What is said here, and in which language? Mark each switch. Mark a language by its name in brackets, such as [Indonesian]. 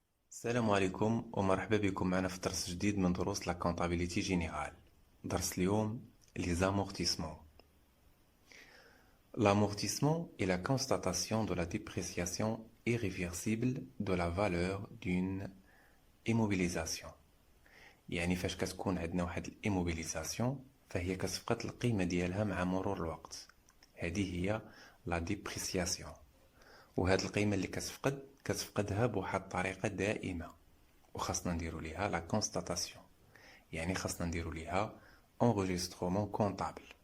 [Arabic] السلام عليكم ومرحبا بكم معنا في درس جديد من دروس لا كونطابيليتي جينيرال. درس اليوم [French] les amortissements. L'amortissement est la constatation de la dépréciation irréversible de la valeur d'une immobilisation. [Arabic] يعني فاش كتكون عندنا واحد الاموبيليزاسيون فهي كتفقد القيمة ديالها مع مرور الوقت. هذه هي لا ديبريسياسيون، وهاد القيمة اللي كتفقدها بواحد الطريقة دائمة، وخاصنا نديرو ليها لا كونستاتاسيون، يعني خاصنا نديرو ليها انغيسترومون كونطابل.